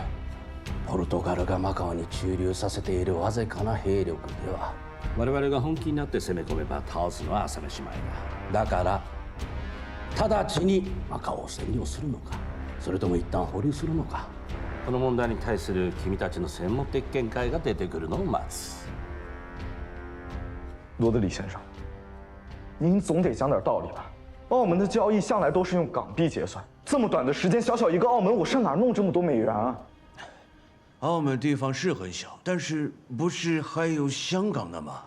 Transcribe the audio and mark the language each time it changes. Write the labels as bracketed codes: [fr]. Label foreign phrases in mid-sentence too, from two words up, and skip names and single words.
[ja] ポルトガルがマカオに駐留させているわずかな兵力では、我々が本気になって攻め込めば倒すのは朝飯前だ。だから直ちにマカオを占領するのか、それとも一旦保留するのか、この問題に対する君たちの専門的見解が出てくるのを待つ。 [zh] 罗德里先生，您总得讲点道理吧？澳门的交易向来都是用港币结算，这么短的时间，小小一个澳门，我上哪儿弄这么多美元啊？澳门地方是很小，但是不是还有香港的吗？